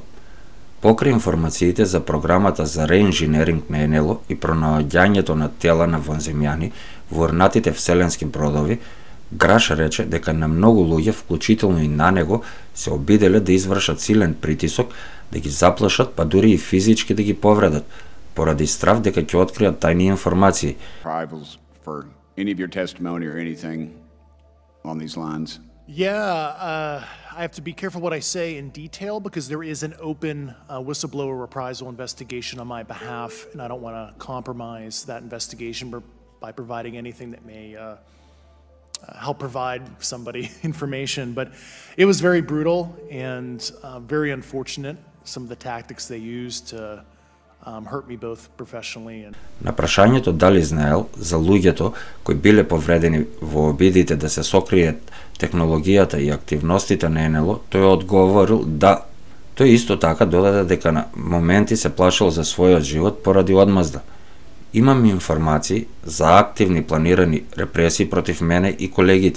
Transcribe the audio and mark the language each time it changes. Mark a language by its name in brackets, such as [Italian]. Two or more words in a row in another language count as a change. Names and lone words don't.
[Macedonian] Покрај информациите за програмата за реинженеринг на НЛО и пронаоѓањето на тела на вонземјани во урнатите вселенски бродови, Граш рече дека на многу луѓе, вклучително и на него, се обиделе да извршат силен притисок, да ги заплашат, па дури и физички да ги повредат, поради страв дека ќе откријат тајни информации. [English] Yeah, I have to be careful what I say in detail because there is an open whistleblower reprisal investigation on my behalf, and I don't want to compromise that investigation by providing anything that may help provide somebody information. But it was very brutal and very unfortunate, some of the tactics they used to hurt me both professionally and... [Macedonian] На прашањето дали знаел за луѓето кои биле повредени во обидите да се сокријат технологијата и активностите на НЛО, тој одговорил да. Тој исто така додаде дека на моменти се плашил за својот живот поради одмазда. Имам информации за активни планирани репресии против мене и колегите.